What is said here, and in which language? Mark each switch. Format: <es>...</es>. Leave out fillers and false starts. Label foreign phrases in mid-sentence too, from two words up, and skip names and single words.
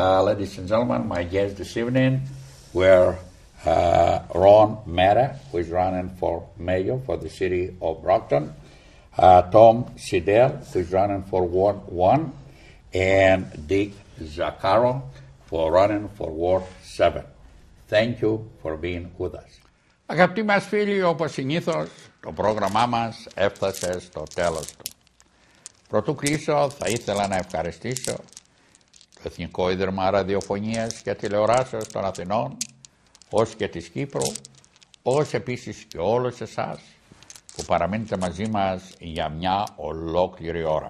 <en>Ladies and gentlemen, my guests this evening were Ron Mata, who is running for mayor for the city of Brockton, Tom Sidel, who is running for Ward 1, and Dick Zaccaro for running for Ward 7. Thank you for being with us.</en> <el>Αγαπητοί μας φίλοι, όπως συνήθως, το πρόγραμμά μας έφτασε στο τέλος του. Πρωτού κλείσω, θα ήθελα να ευχαριστήσω το Εθνικό Ίδρυμα Ραδιοφωνίας και Τηλεοράσεως των Αθηνών, ως και της Κύπρου, ως επίσης και όλους εσάς που παραμείνετε μαζί μας για μια ολόκληρη ώρα.</el>